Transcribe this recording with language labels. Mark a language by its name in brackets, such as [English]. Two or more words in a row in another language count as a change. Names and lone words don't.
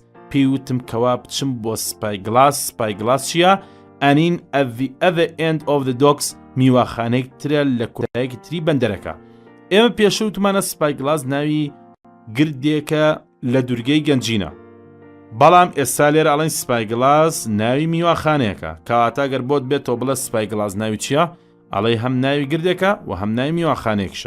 [Central Kurdish] پێیوتم کەوا بچم بۆ Spyglass. Spyglass چییە؟ ئەنین [English] at the other end of the docks [Central Kurdish] میواخانەیەک ترە لە کۆتایەکی تری بەندەرەکە. ئێمە پێشەوتمانە Spyglass ناوی گردێکە لە دورگەی گەنجینە. بەڵام ئێستا لێرە ئەڵێن Spyglass ناوی میواخانەیەکە کەواتە گەر بۆت بێتەوە بڵێ Spyglass ناوی چییە؟ ئەڵێ هەم ناوی گردێکە و هەم ناوی میواخانەیەکشە.